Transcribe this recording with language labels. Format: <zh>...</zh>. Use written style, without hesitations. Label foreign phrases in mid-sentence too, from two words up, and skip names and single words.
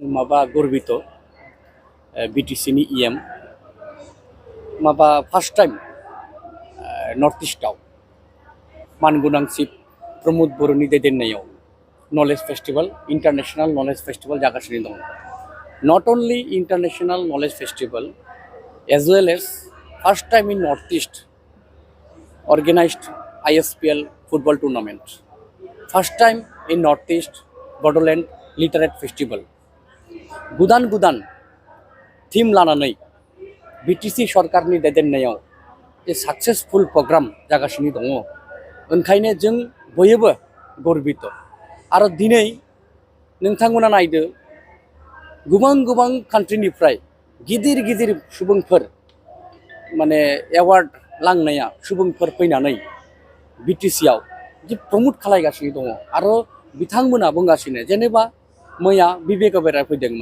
<brx>माबा गर्बित बिटिसिनि इएम माबा</brx> <en>first time</en> <brx>नर्थ इस्टआव मानगोनां चिफ प्रमोद बर'नि दैदेननायाव नलेज फेस्टिवल इंटरनेशनल नलेज फेस्टिवल जागासिनो दं।</brx> <en>not only International Knowledge Festival as well as first time in North East organized ISPL football tournament, first time in North East Bodoland Literate Festival,</en> <brx>गुदान गुदान थीम लानानै बिटिसि सरकारनि दैदेननायाव जे</brx> <en>successful program</en> <brx>जागासिनो दङ। ओंखायनो जों बयबो गर्बित आरो दिनै नोंथांमोना नायदो गोबां गोबां कान्ट्रिनिफ्राय गिदिर गिदिर सुबुंफोर माने एवार्ड लांनाया सुबुंफोर फैनानै बिटिसिआव जे प्रमोट खालायगासिनो दङ आरो बिथांमोना बुंगासिनो जेनेबा मैया बिबेक अबेरा फैदोंमोन।</brx>